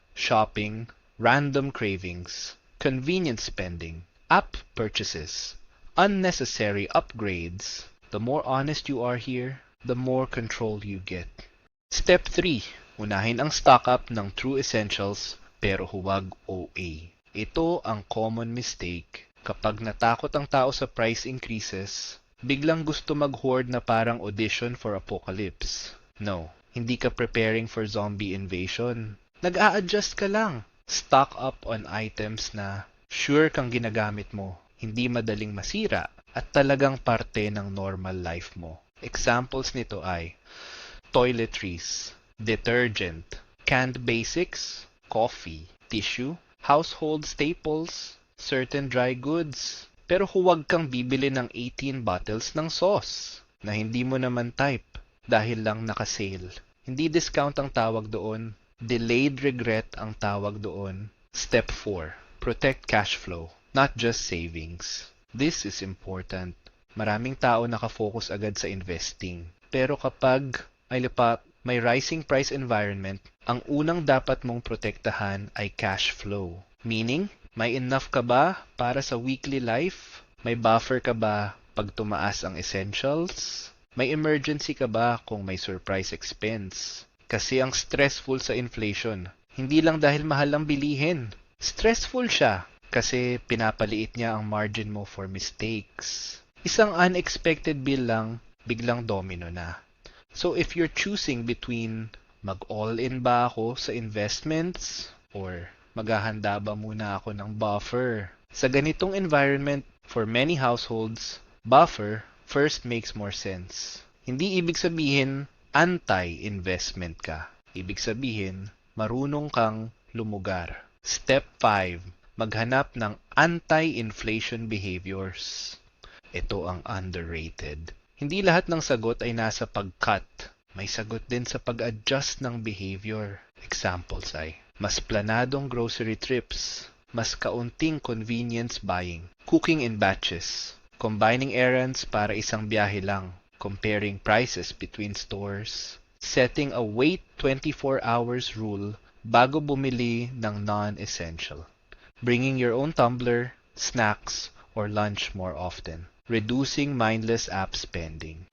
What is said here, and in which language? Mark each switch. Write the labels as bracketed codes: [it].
[en] shopping, random cravings, convenience spending, app purchases, unnecessary upgrades. The more honest you are here, the more control you get. Step 3. [tl] Unahin ang stock up ng true essentials pero huwag OA. Ito ang common mistake. Kapag natakot ang tao sa price increases, biglang gusto mag-hoard na parang [en] audition for apocalypse. [tl] No, hindi ka [en] preparing for zombie invasion. [tl] Nag-a-adjust ka lang. [en] Stock up on items [tl] na sure kang ginagamit mo, hindi madaling masira, at talagang parte ng normal life mo. [en] Examples nito ay toiletries, detergent, canned basics, coffee, tissue, household staples, certain dry goods. [tl] Pero huwag kang bibili ng 18 bottles ng sauce na hindi mo naman type dahil lang naka-sale. Hindi discount ang tawag doon, delayed regret ang tawag doon. [en] Step 4. Protect cash flow, not just savings. This is important. [tl] Maraming tao nakafocus agad sa investing. Pero kapag may rising price environment, ang unang dapat mong protektahan ay cash flow. Meaning, may enough ka ba para sa weekly life? May buffer ka ba pag tumaas ang essentials? May emergency ka ba kung may surprise expense? Kasi ang stressful sa inflation, hindi lang dahil mahal ang bilihin. Stressful siya kasi pinapaliit niya ang margin mo for mistakes. Isang unexpected bill lang, biglang domino na. [en] So if you're choosing between [tl] mag-all-in ba ako sa investments or maghahanda ba muna ako ng buffer? [en] Sa ganitong environment, for many households, buffer first makes more sense. [tl] Hindi ibig sabihin anti-investment ka. Ibig sabihin, marunong kang lumugar. [en] Step 5. [tl] Maghanap ng anti-inflation behaviors. Ito ang underrated. Hindi lahat ng sagot ay nasa pag-cut. May sagot din sa pag-adjust ng behavior. [en] Examples ay [tl] mas planadong [en] grocery trips, [tl] mas kaunting [en] convenience buying, cooking in batches, combining errands [tl] para isang biyahe lang, [en] comparing prices between stores, setting a wait 24 hours rule [tl] bago bumili ng [en] non-essential, bringing your own tumbler, snacks, or lunch more often, reducing mindless app spending.